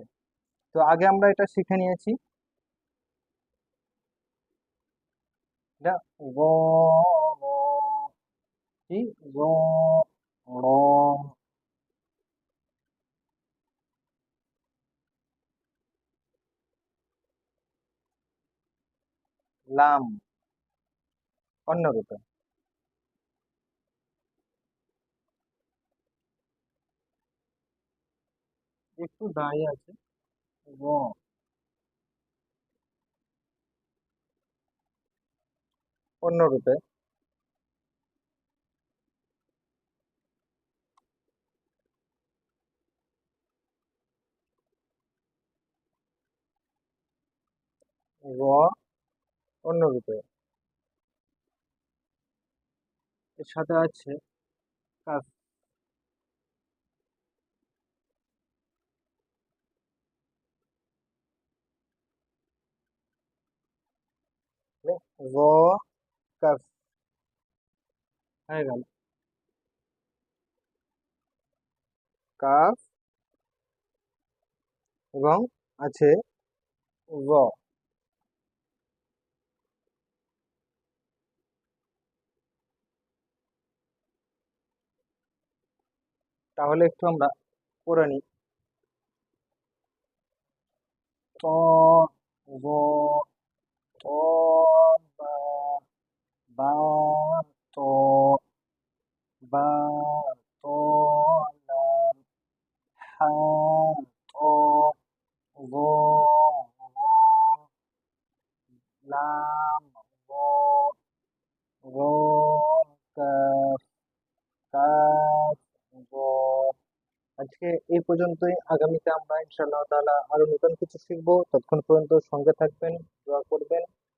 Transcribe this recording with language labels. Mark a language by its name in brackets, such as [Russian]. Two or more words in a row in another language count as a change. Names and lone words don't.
[Bangla] তো আগে আমরা এটা শিখে নিয়েছি। এটা গ, র, কি গ, র, লাম অন্যরূপে। একটু দাঁড়িয়ে আছে। গ, অন্যরূপে। গ, অন্যরূপে। এর সাথে আছে কাফ। গ, কাফ হয়ে গেল। কাফ এবং আছে গ। তাহলে একটু আমরা করে নিই। ত, গ, ত, বা, বা, ত, বা, ত, লাম, হা, ত, গ, গ, লাম, গ, গ, কাফ, কাফ, গ। আজকে এই পর্যন্তই। আগামীতে আমরা [Arabic] إن شاء الله تعالى [Bangla] আরো নতুন কিছু শিখবো। ততক্ষণ পর্যন্ত সঙ্গে থাকবেন, দোয়া করবেন।